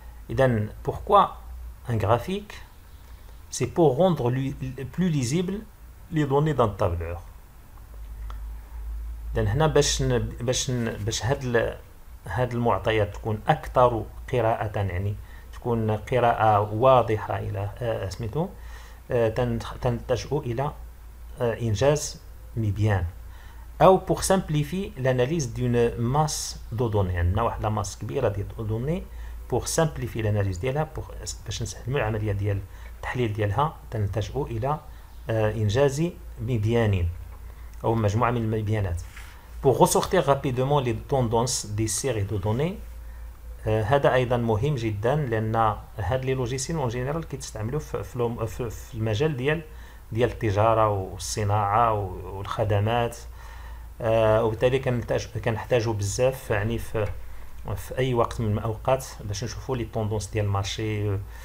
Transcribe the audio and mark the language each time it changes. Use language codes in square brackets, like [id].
[fr] إذن pourquoi un graphique? C'est pour rendre plus lisible les données d'un tableur. [ar] إذن هنا باش هاد المعطيات تكون أكثر قراءة، يعني تكون قراءة واضحة إلى سميتو، تنلجؤوا إلى إنجاز مبيان، أو [fr] pour simplifier l'analyse d'une masse de données. [ar] عندنا واحد لا ماس كبيرة ديال دوني، [fr] pour simplifier l'analyse [ar] ديالها، باش نسهلوا العملية ديال التحليل ديالها تنلجؤوا إلى إنجاز مبيان أو مجموعة من المبيانات. [fr] pour ressortir rapidement les tendances des séries de données. [ar] هذا أيضا مهم جدا، لأن هاد لي لوجيسيل اون جينيرال كيتستعملوا في المجال ديال التجارة والصناعة والخدمات، وبالتالي كنحتاجوا بزاف يعني في أي وقت من الأوقات باش نشوفوا لي طوندونس ديال المارشي.